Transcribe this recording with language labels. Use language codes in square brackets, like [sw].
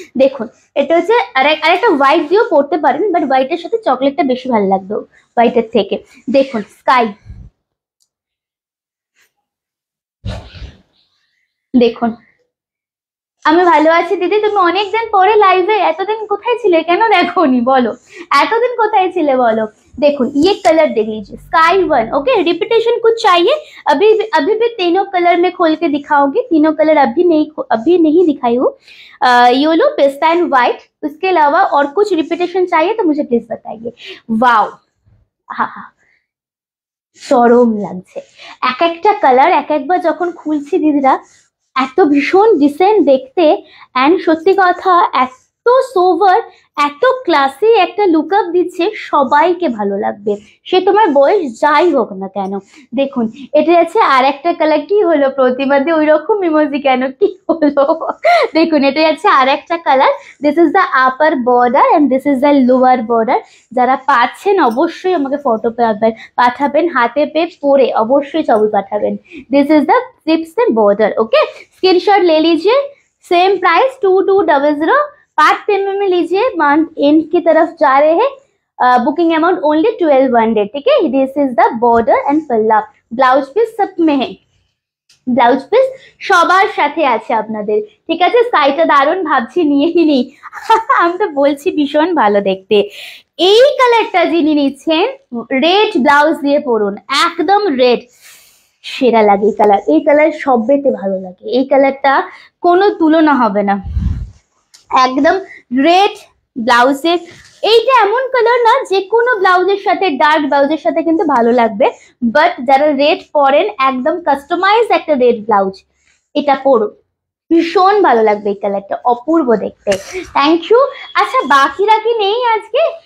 [bn] দেখুন, এটা হচ্ছে আরেকটা হোয়াইট দিয়েও পড়তে পারেন, বাট হোয়াইটের সাথে চকলেটটা বেশি ভালো লাগবে হোয়াইটের থেকে। দেখুন স্কাই, দেখুন। আমি ভালো আছি দিদি, তুমি অনেকদিন পরে লাইভে, এতদিন কোথায় ছিলে, কেন দেখোনি বলো, এতদিন কোথায় ছিলে বলো। [hi] देखो ये कलर देख लीजिए, स्काई 1। ओके, रिपीटेशन कुछ चाहिए? अभी भी तीनों कलर में खोल के दिखाओगी, तीनों कलर अभी नहीं दिखाई हूँ। येलो, पिस्ता एंड व्हाइट, उसके अलावा और कुछ रिपीटेशन चाहिए तो मुझे प्लीज बताइए। वाओ, हाँ हाँ, [bn] চরম লাগছে। এক একটা কালার এক একবার যখন খুলছি দিদিরা, এত ভীষণ ডিসেন্ট দেখতে, অ্যান্ড সত্যি কথা এত সোভার, এত ক্লাসি একটা লুক আপ দিচ্ছে, সবাইকে ভালো লাগবে, সে তোমার বয়স যাই হোক না কেন। দেখুন, এটা আছে আর একটা কালার, কি হলো প্রতিবাদে ওই রকম ইমোজি কেন, কি হলো? দেখুন, এটা আছে আর একটা colour, [en] This is the upper border and this is the lower border. [bn] যারা পাচ্ছেন অবশ্যই আমাকে ফটো পাঠাবেন, হাতে পেয়ে পরে অবশ্যই ছবি পাঠাবেন। [en] This is the slips and border. [hi] Okay, screenshot ले लीजिए, सेम प्राइस 2200, पार्ट पेमेंट में लीजिए, मंथ एंड की तरफ जा रहे हैं, बुकिंग अमाउंट ओनली 1200, ठीक है। [en] this is the border and palla, [hi] ब्लाउज पीस सब में है, [bn] ব্লাউজ পিস সবার সাথে আছে আপনাদের, ঠিক আছে। স্কাইটা দারুণ, ভাবছি নিয়েই নিই। আমি তো বলছি ভীষণ ভালো দেখতে। এই কালারটা যিনি নিচ্ছেন, রেড ব্লাউজ দিয়ে পরুন, একদম রেড, সেরা লাগে এই কালার। এই কালার সবেতে ভালো লাগে, এই কালারটা কোনো তুলনা হবে না। একদম রেড ব্লাউজের, এইটা এমন কালার না যে কোনো ব্লাউজের সাথে, ডার্ক ব্লাউজের সাথে কিন্তু ভালো লাগবে, বাট যারা রেড পরেন, একদম কাস্টমাইজ একটা রেড ব্লাউজ, এটা পরুন, ভীষণ ভালো লাগবে এই কালারটা, অপূর্ব দেখতে। Thank you. আচ্ছা, বাকিরা কি নেই আজকে?